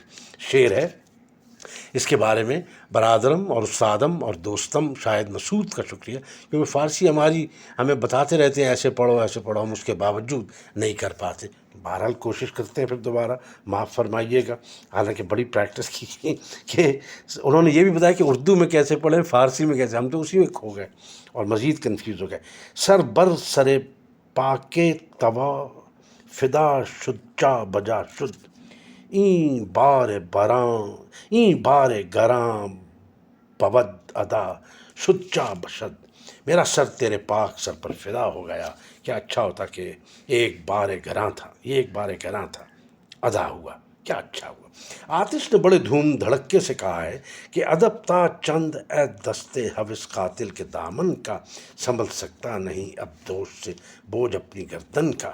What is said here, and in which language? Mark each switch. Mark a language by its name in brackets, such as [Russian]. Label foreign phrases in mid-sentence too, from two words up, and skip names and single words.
[Urdu] شعر ہے، اس کے بارے میں برادرم اور استادم اور دوستم شاہد مسعود کا شکریہ، کیونکہ فارسی ہمیں بتاتے رہتے ہیں ایسے پڑھو ایسے پڑھو، ہم اس کے باوجود نہیں کر پاتے۔ بہرحال کوشش کرتے ہیں، پھر دوبارہ معاف فرمائیے گا، حالانکہ بڑی پریکٹس کی کہ انہوں نے یہ بھی بتایا کہ اردو میں کیسے پڑھیں، فارسی میں کیسے، ہم تو اسی میں کھو گئے اور مزید کنفیوز ہو گئے۔ [Persian] سر بر سر پاک توا فدا شد چا بجا شد، این بار گراں بود ادا شد چا بشد۔ [Urdu] میرا سر تیرے پاک سر پر فدا ہو گیا، کیا اچھا ہوتا کہ ایک بار گراں تھا ادا ہوا۔ کیا اچھا ہوا۔ آتش نے بڑے دھوم دھڑکے سے کہا ہے کہ ادب تا چند اے دستے حوث قاتل کے دامن کا، سنبھل سکتا نہیں اب دوش سے بوجھ اپنی گردن کا۔